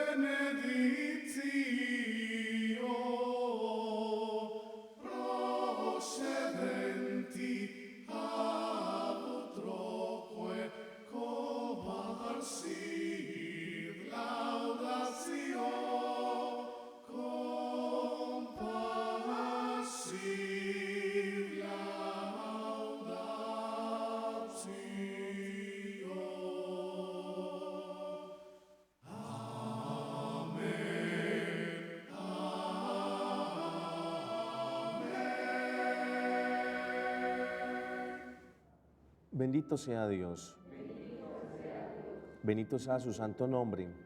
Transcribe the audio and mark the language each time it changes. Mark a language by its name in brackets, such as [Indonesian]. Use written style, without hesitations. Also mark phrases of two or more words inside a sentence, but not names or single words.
[Latin] benedictio procedenti ab utroque comparsit laudatio comparsit laudatio. Amen. [Spanish] Bendito sea Dios. Bendito sea su santo nombre.